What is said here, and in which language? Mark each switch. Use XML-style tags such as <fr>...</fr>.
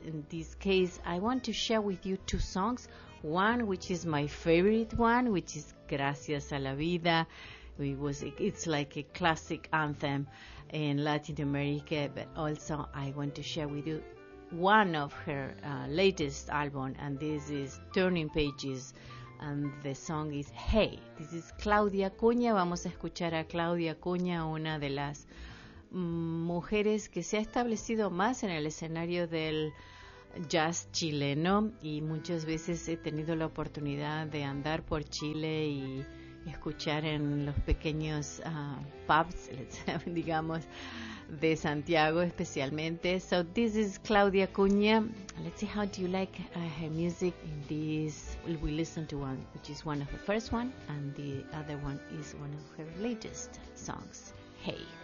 <en>In this case, I want to share with you two songs. One, which is my favorite one, which is Gracias a la Vida. It's like a classic anthem in Latin America, but also I want to share with you one of her latest album, and this is Turning Pages, and the song is Hey. This is Claudia Acuña.</en> <es>Vamos a escuchar a Claudia Acuña, una de las mujeres que se ha establecido más en el escenario del jazz chileno, y muchas veces he tenido la oportunidad de andar por Chile y escuchar en los pequeños pubs, digamos, de Santiago especialmente.</es> <en>So this is Claudia Acuña. Let's see how do you like her music. In this, we listen to one, which is one of her first one, and the other one is one of her latest songs. Hey.</en>